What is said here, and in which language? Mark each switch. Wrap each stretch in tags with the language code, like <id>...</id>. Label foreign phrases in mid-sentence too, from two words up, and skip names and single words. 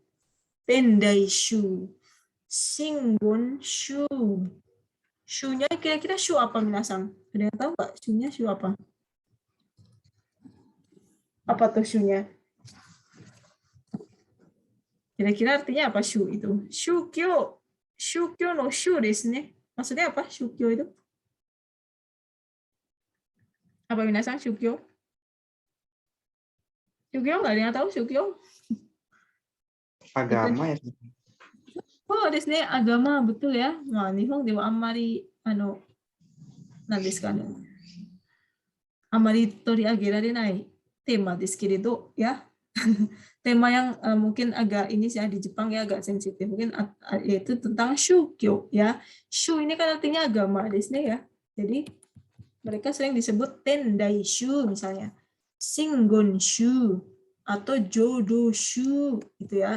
<id>Tendai Shu. Shingon Shu. Shu-nya kira-kira Shu apa minasang? Ada yang tahu nggak? Shu-nya Shu apa? Apa tuh Shu-nya? Kira-kira artinya apa Shu itu? Shukyo.</id> <ja>宗教 の 宗 です ね.</ja> <id>Maksudnya apa Shukyo itu? Apa minasang Shukyo? Shukyo nggak ada yang tahu Shukyo? Agama ya. Oh,</id> <ja>です ね,</ja> <id>agama betul ya. Nah,</id> <ja>日本 で は あんまり あまり 取り上げられない テーマ です けれど ya.</ja> <id>Tema yang mungkin agak ini sih di Jepang ya agak sensitif mungkin yaitu tentang shukyo ya. Shu ini kan artinya agama</id> <ja>です ね</ja> <id>ya. Jadi mereka sering disebut Tendai Shu misalnya, Shingon Shu atau Jodo Shu gitu ya.</id>